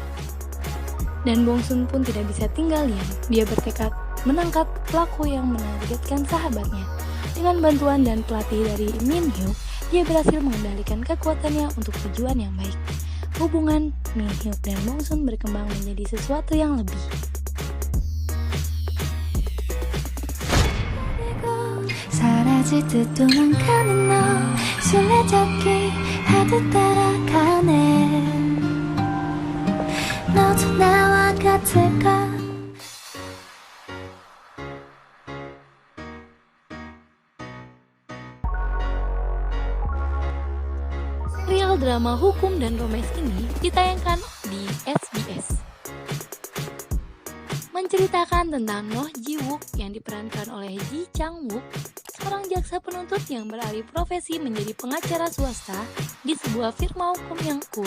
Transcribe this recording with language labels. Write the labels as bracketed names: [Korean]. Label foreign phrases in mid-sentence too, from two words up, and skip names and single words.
[Indonesian] Dan Bong Sun pun tidak bisa tinggal diam. Dia bertekad menangkap pelaku yang menargetkan sahabatnya. Dengan bantuan dan pelatih dari Min Hyuk, dia berhasil mengendalikan kekuatannya untuk tujuan yang baik. Hubungan Min Hyuk dan Bong Sun berkembang menjadi sesuatu yang lebih. [Korean] 사라질 듯 도망가는 너 술래잡기 하듯 따라가네 너도 나와 같을까 [Indonesian] Serial drama hukum dan romance ini ditayangkan di SBS. Menceritakan tentang Noh Ji Wook yang diperankan oleh Ji Chang Wook, seorang jaksa penuntut yang beralih profesi menjadi pengacara swasta di sebuah firma hukum yang kuat.